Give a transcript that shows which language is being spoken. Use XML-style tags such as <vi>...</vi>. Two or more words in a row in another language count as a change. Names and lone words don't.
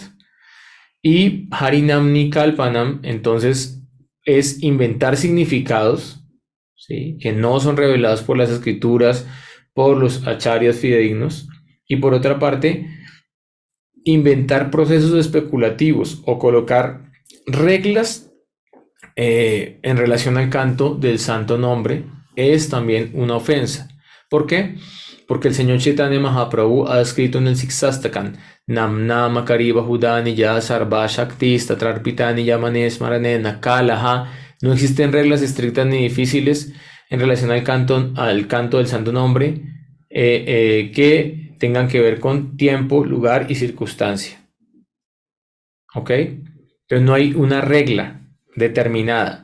<es>Y</es> <sa>Harinamni Kalpanam,</sa> <es>entonces, es inventar significados, ¿sí?, que no son revelados por las escrituras, por los acharyas fidedignos, Y por otra parte, inventar procesos especulativos o colocar reglas en relación al canto del santo nombre es también una ofensa. ¿Por qué? Porque el señor Chaitanya Mahaprabhu ha escrito en el Siksastakam:</es> <sa>Nam Nama Kariba Hudani Ya Sarva Shakti Tatrarpitani Yamane Smarane Nakalaha.</sa> <es>No existen reglas estrictas ni difíciles en relación al canto del santo nombre que tengan que ver con tiempo, lugar y circunstancia. ¿Ok? Entonces no hay una regla determinada.</es>